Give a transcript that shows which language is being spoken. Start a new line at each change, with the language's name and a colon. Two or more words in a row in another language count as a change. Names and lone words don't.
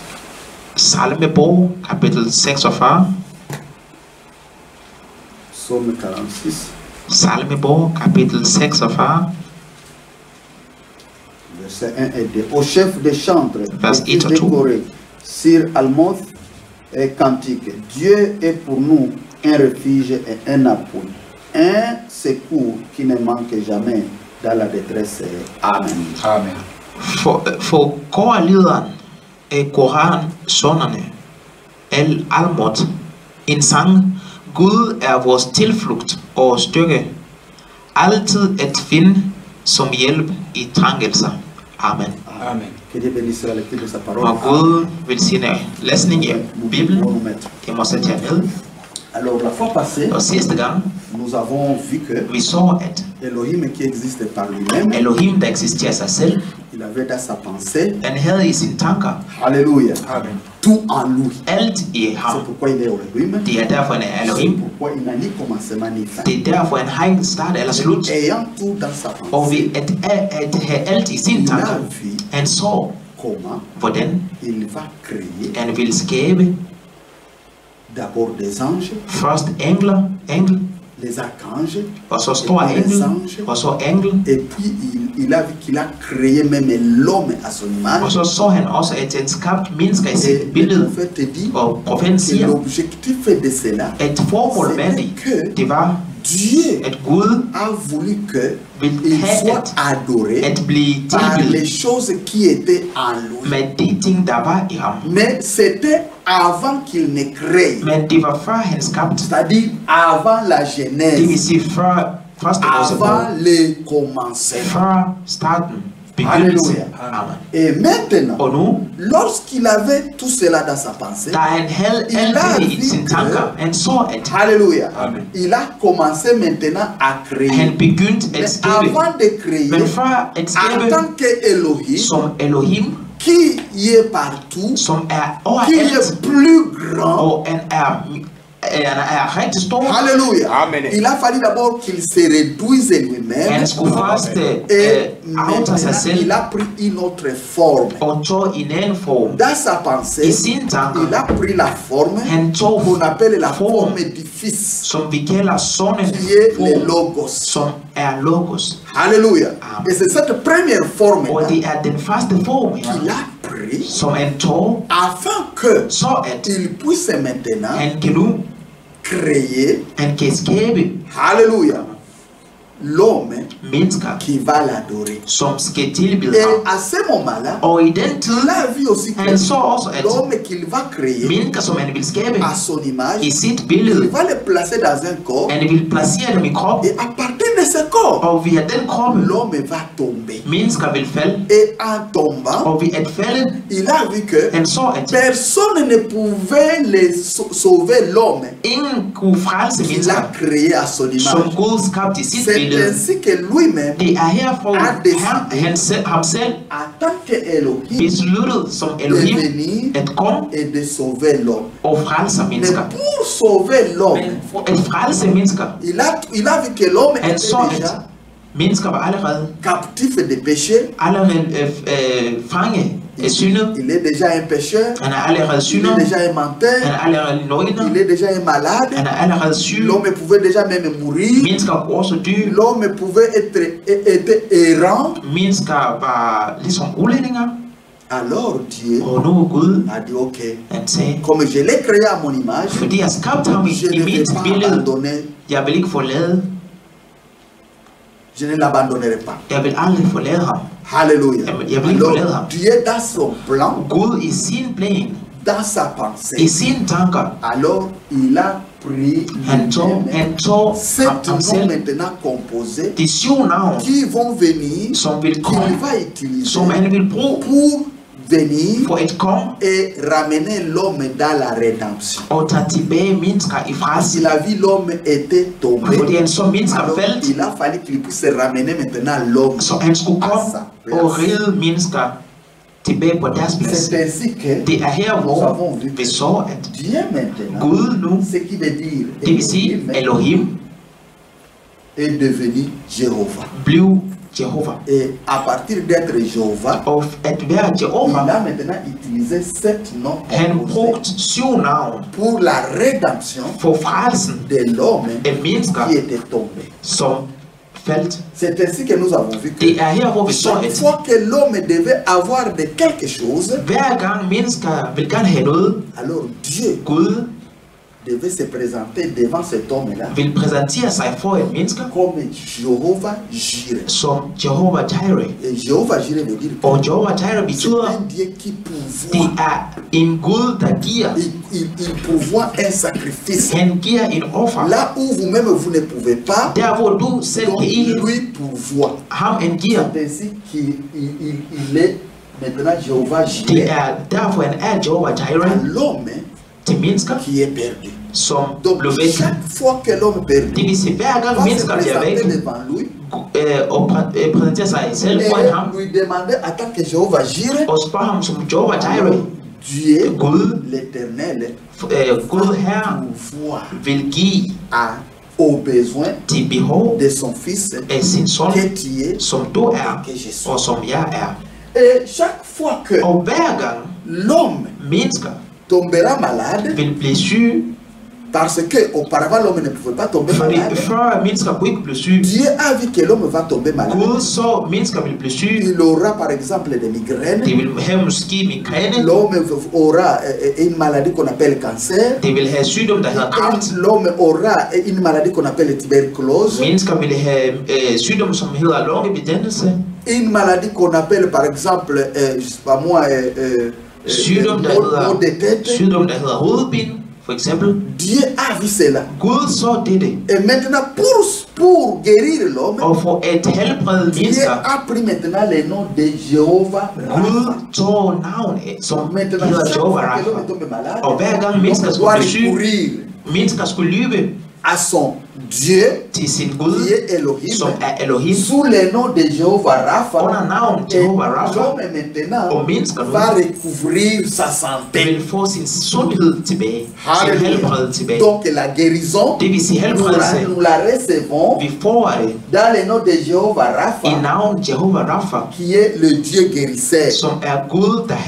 Danish: Salmebog, kapitel 46.
French: Psaume 46,
Danish: Salmebog, kapitel 46,
French: verset 1 et 2. Au chef des chantres,
Danish: Vers
French: fils 1 de et 2. Corée, Sir Almoth et cantique. Dieu est pour nous un refuge et un appui, un secours qui ne manque jamais dans la détresse. Amen. Amen.
Danish: For korlederen af Koran-sønnerne, Almot, en sang, Gud er vores tilflugt og styrke, altid at finde som hjælp i trængelser. Amen. Amen.
French: Que Dieu bénisse la lecture de sa parole.
Danish: Må Gud velsigne læsning i
French: Nous pouvons
Danish: Bibelen.
French: nous mettre.
Danish: Det må sætte jer ned.
French: Alors, la fois passée,
Danish: Og sidste gang,
French: nous avons vu que
Danish: vi så, at
French: Elohim qui existe par lui-même,
Danish: Elohim, der eksisterer sig selv,
French: il avait dans sa pensée,
Danish: han havde i sine tanker,
French: Alléluia, Amen. tout en lui.
Danish: Alt i
French: C'est
Danish: ham.
French: pourquoi il est Elohim.
Danish: Det er derfor, han er
French: C'est
Danish: Elohim.
French: pourquoi il n'a ni commencement ni fin.
Danish: Det er derfor, han har ingen start eller slut.
French: Ayant tout dans sa
Danish: Og
French: pensée,
Danish: ved at have alt i sine
French: il a
Danish: tanker,
French: vu
Danish: han så,
French: comment
Danish: hvordan
French: il va créer
Danish: han vil skabe
French: d'abord des anges,
Danish: først engel,
French: les archanges,
Danish: og så store engel, og så engel.
French: et puis il a vu qu'il a créé même l'homme à son
Danish: Og
French: image.
Danish: så han også, at han skabte mennesker i
French: Et
Danish: sit
French: le
Danish: billede.
French: prophète dit
Danish: Og profeten
French: que
Danish: siger,
French: l'objectif de cela,
Danish: at formålet med det var,
French: Dieu
Danish: at Gud
French: a voulu que
Danish: vil
French: il
Danish: have
French: soit adoré
Danish: at blive
French: par les
Danish: tilbedt
French: choses qui étaient en lui.
Danish: med de ting, der var i ham.
French: Mais c'était avant qu'il ne crée,
Danish: Men det var før han skabte.
French: c'est-à-dire avant la
Danish: Det vil
French: genèse,
Danish: sige før første Mosebog.
French: avant le commencement.
Danish: Før starten. Begyndelse. Halleluja. Amen.
French: Et maintenant,
Danish: Og nu,
French: lorsqu'il avait tout cela dans sa pensée,
Danish: da han havde alt det i sine tanker, han så, at
French: Alléluia, Amen. il a commencé maintenant à créer.
Danish: han begyndte at
French: Mais
Danish: skabe.
French: avant de créer,
Danish: Men før at
French: en
Danish: skabe
French: tant qu'Elohim,
Danish: som Elohim,
French: qui y est partout,
Danish: som er
French: qui
Danish: overalt,
French: est plus grand,
Danish: og han er rigtig stor.
French: Alléluia. Amen. Il a fallu d'abord qu'il se réduise lui-même.
Danish: Han skulle først
French: Et
Danish: aftage sig
French: maintenant,
Danish: selv
French: il a pris une autre forme.
Danish: og tog en anden form.
French: Dans sa pensée,
Danish: I sine tanker,
French: il a pris la forme
Danish: han tog
French: qu'on appelle la
Danish: form,
French: forme du Fils,
Danish: som vi kalder sådan en
French: qui est le
Danish: form,
French: Logos.
Danish: som er logos.
French: Alléluia.
Danish: Amen.
French: Et c'est cette première forme
Danish: Og det er den første form her,
French: qu'il a pris
Danish: som han tog,
French: afin que
Danish: så at
French: il puisse maintenant
Danish: han kan nu,
French: créer,
Danish: han kan skabe
French: Alléluia, l'homme
Danish: mennesker,
French: qui va l'adorer.
Danish: som skal tilbede
French: Et
Danish: ham.
French: à ce moment-là,
Danish: Og i den tid,
French: il a vu aussi que
Danish: han så også, at
French: l'homme qu'il va créer
Danish: mennesker, som han vil skabe
French: à son image,
Danish: i sit
French: il
Danish: billede,
French: va le placer dans un corps.
Danish: han vil placere dem i krop,
French: Et à partir de ce corps,
Danish: og via den krop,
French: l'homme va tomber.
Danish: mennesker vil falde,
French: Et en tombant,
Danish: og ved at falde,
French: il a vu que
Danish: han så, at
French: personne ne pouvait sauver l'homme
Danish: ingen kunne frelse
French: qu'il
Danish: mennesker,
French: a créé à son
Danish: som
French: image.
Danish: Gud skabte i sit
French: C'est
Danish: billede.
French: ainsi que lui-même,
Danish: Det er herfor, ham selv
French: en tant qu'Elohim,
Danish: besluttede som
French: de
Danish: Elohim
French: venir
Danish: at komme
French: et de sauver l'homme.
Danish: og frelse
French: Mais
Danish: mennesker.
French: pour sauver l'homme,
Danish: Men for at frelse mennesker,
French: il a vu que l'homme
Danish: han
French: était
Danish: så,
French: déjà
Danish: at mennesker var allerede
French: captif de péché.
Danish: fange af syndet.
French: Il est déjà un pécheur.
Danish: Han er allerede
French: Il
Danish: synder.
French: est déjà un
Danish: Han
French: menteur.
Danish: er allerede løgner.
French: Il est déjà un malade.
Danish: Han er allerede syg.
French: L'homme pouvait déjà même mourir.
Danish: Mennesker kunne også dø.
French: L'homme pouvait être errant.
Danish: Mennesker var ligesom udlændinger.
French: Alors Dieu
Danish: Og nu Gud,
French: a dit ok,
Danish: han sagde,
French: comme je l'ai créé à mon image,
Danish: fordi jeg skabte ham
French: je
Danish: i
French: ne vais
Danish: mit
French: pas
Danish: billede,
French: abandonner.
Danish: jeg vil ikke forlade.
French: Je ne l'abandonnerai pas.
Danish: Jeg vil aldrig forlade ham.
French: Alléluia.
Danish: Jeg vil ikke forlade ham.
French: Alors Dieu dans son plan,
Danish: Gud i sin plan,
French: dans sa
Danish: i
French: pensée,
Danish: sine tanker,
French: alors il a pris
Danish: han tog
French: sept
Danish: ham
French: noms
Danish: selv
French: maintenant composés
Danish: de 7 navn,
French: qui vont venir,
Danish: som vil
French: qu'il
Danish: komme,
French: va utiliser
Danish: som han vil bruge
French: pour venir
Danish: for at komme
French: et ramener l'homme dans la rédemption.
Danish: og tage tilbage mennesker i
French: Parce
Danish: frelse.
French: qu'il a vu l'homme était tombé,
Danish: Fordi han så mennesker
French: alors
Danish: faldt,
French: il a fallu qu'il puisse ramener maintenant l'homme
Danish: så han skulle
French: à
Danish: komme
French: sa
Danish: og
French: place.
Danish: redde mennesker tilbage på deres plads.
French: C'est ainsi que
Danish: Det er her, hvor vi så, at
French: Dieu maintenant,
Danish: Gud nu,
French: ce qui veut dire
Danish: det vil sige Elohim,
French: est devenu Jéhovah.
Danish: blev Jehova.
French: Et à partir d'être Jéhovah,
Danish: Og at være
French: il
Danish: Jehova,
French: a maintenant utilisé sept noms
Danish: han
French: composés
Danish: brugte 7 navn
French: pour la rédemption
Danish: for frelsen
French: de l'homme
Danish: af mennesker,
French: qui était tombé.
Danish: som faldt.
French: C'est ainsi que nous avons vu que
Danish: Det er her, hvor vi så,
French: chaque
Danish: at
French: fois que l'homme devait avoir de quelque chose,
Danish: hver gang mennesker vil gerne have noget,
French: alors Dieu
Danish: Gud
French: devait se présenter devant cet homme-là
Danish: vil præsentere sig for et menneske
French: comme Jéhovah Jireh.
Danish: som Jehova Jireh.
French: Et Jéhovah Jireh veut dire que
Danish: Og Jehova Jireh
French: c'est
Danish: betyder,
French: un Dieu qui
Danish: det
French: pourvoit.
Danish: er en Gud, der giver.
French: Il pourvoit un sacrifice.
Danish: Han giver et offer.
French: Là où vous-même vous ne pouvez pas,
Danish: Der hvor du selv
French: donc
Danish: kan ikke,
French: lui pourvoit.
Danish: ham han giver.
French: C'est ainsi qu'il est maintenant Jéhovah
Danish: Det
French: Jireh
Danish: er derfor han er Jehova
French: à
Danish: Jireh
French: l'homme
Danish: til mennesker,
French: qui est perdu.
Danish: som
French: Donc
Danish: blev væk.
French: chaque fois que l'homme
Danish: Det
French: perdu
Danish: vil sige, hver gang
French: va se
Danish: mennesker bliver væk
French: présenter devant lui
Danish: og præsenterer sig selv foran ham
French: et lui demander en tant que Jéhovah Jireh,
Danish: og spørger ham som Jehova Jireh,
French: Dieu,
Danish: Gud,
French: l'Éternel,
Danish: Gud her
French: pouvoir
Danish: vil give
French: aux besoins
Danish: de behov
French: de son Fils
Danish: af sin son,
French: que tu es
Danish: som du er,
French: et que je suis.
Danish: og som jeg er.
French: Et chaque fois que
Danish: Og hver gang
French: l'homme
Danish: mennesker
French: tombera malade,
Danish: vil blive syge,
French: parce que auparavant l'homme ne pouvait pas tomber
Danish: fordi
French: malade,
Danish: før mennesker kunne ikke blive syge,
French: Dieu a vu que l'homme va tomber malade.
Danish: Gud så mennesker vil blive syge.
French: Il aura par exemple des migraines,
Danish: De vil have måske migræne,
French: l'homme aura une maladie qu'on appelle cancer,
Danish: de vil have sygdom, der hedder kræft.
French: l'homme aura une maladie qu'on appelle tuberculose,
Danish: Mennesker vil have sygdom, som hedder lungebetændelse.
French: une maladie qu'on appelle par exemple, je sais pas moi,
Danish: Sygdom, der
French: maux de tête.
Danish: hedder hovedpine, for eksempel.
French: Dieu a vu cela.
Danish: Gud så dette,
French: Et maintenant, pour guérir l'homme,
Danish: og for at helbrede
French: Dieu
Danish: mennesker,
French: a pris maintenant le nom de Jéhovah
Danish: Gud
French: Rapha.
Danish: tog navn som
French: Maintenant,
Danish: hedder
French: chaque
Danish: Jehovah
French: fois que l'homme
Danish: Rapha.
French: tombe malade,
Danish: Og hver gang
French: l'homme
Danish: mennesker
French: doit
Danish: skulle blive syge,
French: recourir
Danish: mennesker skulle lyve
French: à son Dieu,
Danish: til sin
French: qui
Danish: Gud,
French: est Elohim,
Danish: som er Elohim,
French: sous le nom de Jéhovah Rapha.
Danish: under navn
French: Et
Danish: Jehovah Rapha,
French: l'homme maintenant
Danish: og mennesker nu
French: va recouvrir sa santé.
Danish: vil få sin sundhed tilbage, sin Halleluja. helbred tilbage.
French: Donc la guérison,
Danish: Det vil sige
French: nous
Danish: helbredelse.
French: la recevons
Danish: Vi får det
French: dans le nom de Jéhovah
Danish: i
French: Rapha,
Danish: navn Jehovah Rapha,
French: qui est le Dieu guérisseur.
Danish: som er Gud, der
French: Parce